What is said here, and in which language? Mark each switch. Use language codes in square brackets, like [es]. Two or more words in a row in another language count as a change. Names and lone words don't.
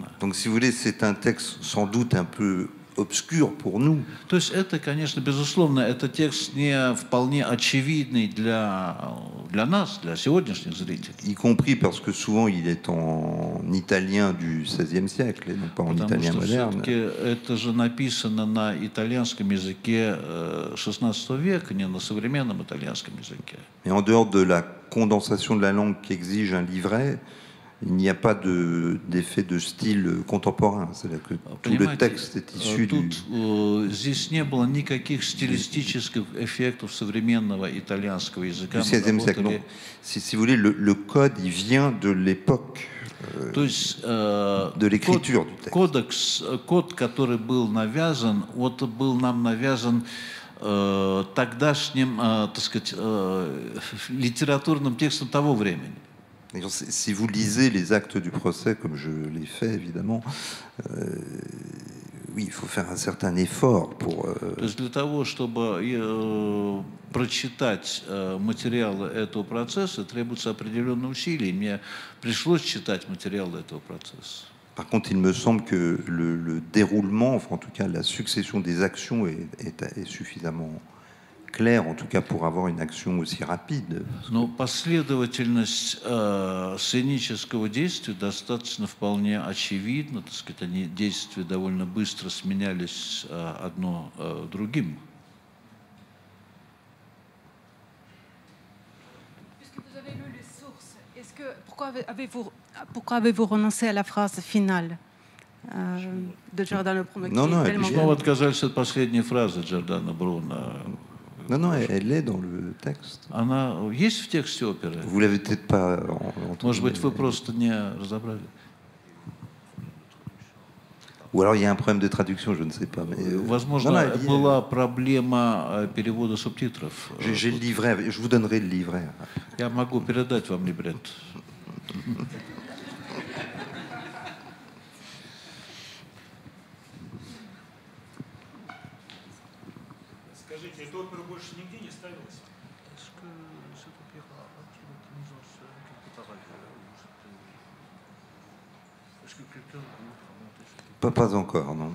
[fr] Donc, si vous voulez, c'est un texte sans doute un peu obscur pour nous. [ru] То есть это, конечно, безусловно, это текст не вполне очевидный для нас, для сегодняшних зрителей. [fr] Y compris parce que souvent il est en italien du XVIe siècle et non pas en [ru] Потому [fr] italien [ru] что [fr] moderne. [ru] все-таки это же написано на итальянском языке XVI века, не на современном итальянском языке. [fr] Et en dehors de la condensation de la langue qu'exige un livret, il n'y a pas d'effet de style contemporain. C'est-à-dire que tout le texte est issu du... [ru] Здесь не было никаких стилистических эффектов современного итальянского языка. [fr] Du XVIe siècle. Donc, si vous voulez, le code, il vient de l'époque de l'écriture du texte. [ru] Код, который был навязан, вот был нам навязан тогдашним, так сказать, литературным текстом того времени. [fr] Si vous lisez les actes du procès, comme je l'ai fait évidemment, oui, il faut faire un certain effort pour... [ru] То есть для того, чтобы прочитать материалы этого процесса, требуется определенные усилия. Мне пришлось читать материалы этого процесса. [fr] Par contre, il me semble que le déroulement, enfin en tout cas la succession des actions est suffisamment claire, en tout cas pour avoir une action aussi rapide. [ru] Но последовательность сценического действия достаточно вполне очевидна. Так сказать, они действия довольно быстро сменялись одно другим. [fr] Puisque vous avez lu les sources, pourquoi avez-vous renoncé à la phrase finale de Giordano Bruno? [ru] Почему отказались от последней фразы Джордано Бруно? [fr] Non, elle est dans le texte. [ru] Она есть в тексте оперы? [fr] Vous l'avez peut-être pas. [ru] Может быть, вы просто не разобрали. [fr] Ou alors il y a un problème de traduction, je ne sais pas. Mais [ru] возможно, была проблема перевода субтитров. [fr] J'ai le livret, je vous donnerai le livret. [ru] Я могу передать вам либретто. Скажите, эта опера больше нигде не ставилась? [fr] Pas encore, non.